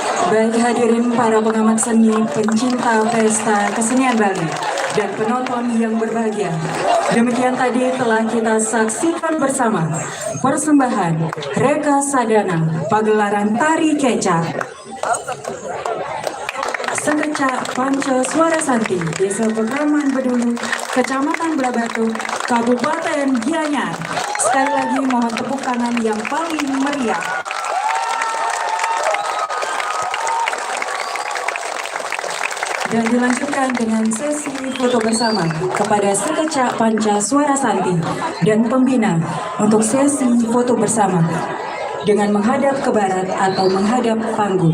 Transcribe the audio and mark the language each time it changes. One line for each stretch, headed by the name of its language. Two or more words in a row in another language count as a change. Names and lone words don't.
Indonesian: Baik hadirin para pengamat seni, pencinta pesta kesenian Bali, dan penonton yang berbahagia. Demikian tadi telah kita saksikan bersama persembahan Reka Sadana pagelaran tari kecak Sekecak Panca Suara Santi, Desa Pekraman Bedulu, Kecamatan Blabatu, Kabupaten Gianyar. Sekali lagi mohon tepuk tangan yang paling meriah. Dan dilanjutkan dengan sesi foto bersama kepada Sekecak Panca Suara Santi dan pembina untuk sesi foto bersama dengan menghadap ke barat atau menghadap panggung.